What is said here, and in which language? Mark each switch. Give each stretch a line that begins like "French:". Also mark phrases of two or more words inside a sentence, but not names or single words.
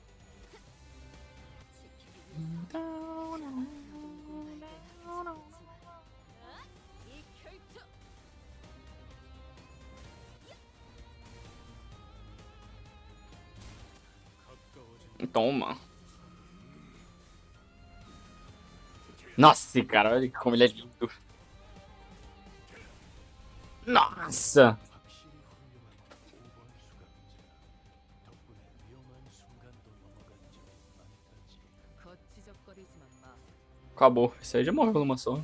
Korean: 지키기 위해서 너도 누군가에게 맡겨졌겠지만 이 결투 가까워진
Portuguese: Toma. Nossa, cara, olha como ele é lindo. Nossa!
Korean: 확실히 훌륭한 5번 수감자. 덕분에 위험한 순간도 넘어간 적이 많다지. 거치적거리지만 마.
Portuguese: Acabou. Isso aí já morreu numa só.